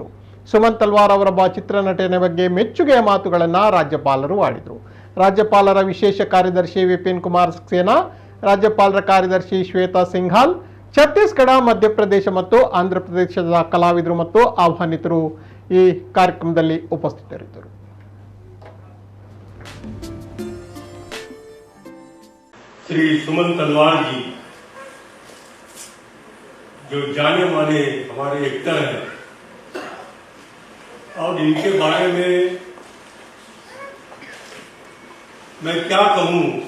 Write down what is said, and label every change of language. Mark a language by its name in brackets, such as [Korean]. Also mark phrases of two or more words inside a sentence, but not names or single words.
[Kannada] ಸುಮನ್ ತಲ್ವಾರ್ ಅವರ ಚಿತ್ರನಟನೆ ಬಗ್ಗೆ ಮೆಚ್ಚುಗೆಯ ಮಾತುಗಳನ್ನು ರಾಜ್ಯಪಾಲರು ಆಡಿದರು. ರಾಜ್ಯಪಾಲರ ವಿಶೇಷ ಕಾರ್ಯದರ್ಶಿ ವಿಪಿನ್ ಕುಮಾರ್ ಸಕ್ಸೇನಾ, ರಾಜ್ಯಪಾಲರ ಕಾರ್ಯದರ್ಶಿ ಶ್ವೇತಾ ಸಿಂಘಾಲ್, ಛತ್ತೀಸ್ಗಢ, ಮಧ್ಯಪ್ರದೇಶ ಮತ್ತು ಆಂಧ್ರಪ್ರದೇಶದ ಕಲಾವಿದರು ಮತ್ತು ಆಹ್ವಾನಿತರು ಈ ಕಾರ್ಯಕ್ರಮದಲ್ಲಿ ಉಪಸ್ಥಿತರಿದ್ದರು. [Hindi] श्री सुमन तलवार जी जो जाने माने हमारे एक्टर हैं और इनके बारे में मैं क्या कहूं